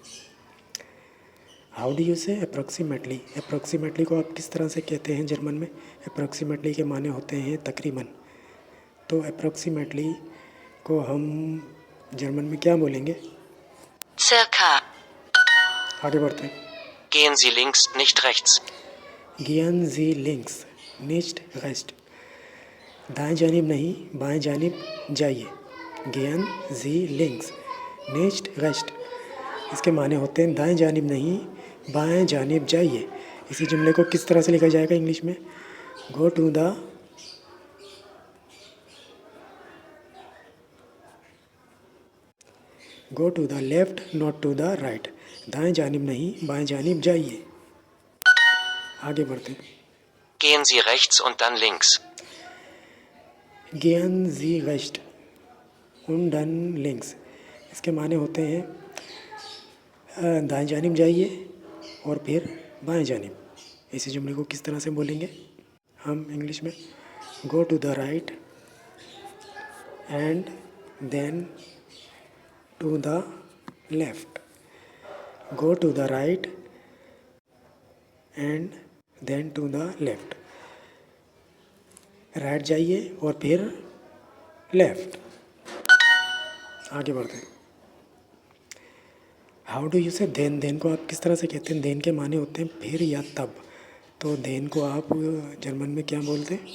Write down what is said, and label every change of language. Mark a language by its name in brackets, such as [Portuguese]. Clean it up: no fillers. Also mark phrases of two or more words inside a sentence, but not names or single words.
[English] How do you say approximately? [Hindi] अप्रॉक्सीमेटली को आप किस तरह से कहते हैं जर्मन में? अप्रॉक्सीमेटली के माने होते हैं तकरीबन। तो अप्रॉक्सीमेटली को हम जर्मन में क्या बोलेंगे? Circa. आगे बढ़ते हैं। [German] Gehen Sie links, nicht rechts. Gehen Sie links nicht rechts. [Hindi] दाएं जानिब नहीं बाएं जानिब जाइए। [German] Gehen Sie links nicht rechts. [Hindi] इसके माने होते हैं दाएं जानिब नहीं बाएं जानिब जाइए। इसी जुमले को किस तरह से लिखा जाएगा इंग्लिश में? [English] Go to the left not to the right. [Hindi] दाएं जानिब नहीं बाएं जानिब जाइए। आगे बढ़ते हैं। [German] Gehen Sie rechts und dann links. Gehen Sie rechts und dann links. [Hindi] इसके माने होते हैं दाएं जानिब जाइए और फिर बाएं जानिब। इसी जुमले को किस तरह से बोलेंगे हम इंग्लिश में? [English] Go to the right and then to the left. Go to the right and then to the left. [Hindi] राइट जाइए और फिर लेफ्ट। आगे बढ़ते हैं। [English] How do you say then? [Hindi] देन को आप किस तरह से कहते हैं? देन के माने होते हैं फिर या तब। तो देन को आप जर्मन में क्या बोलते हैं?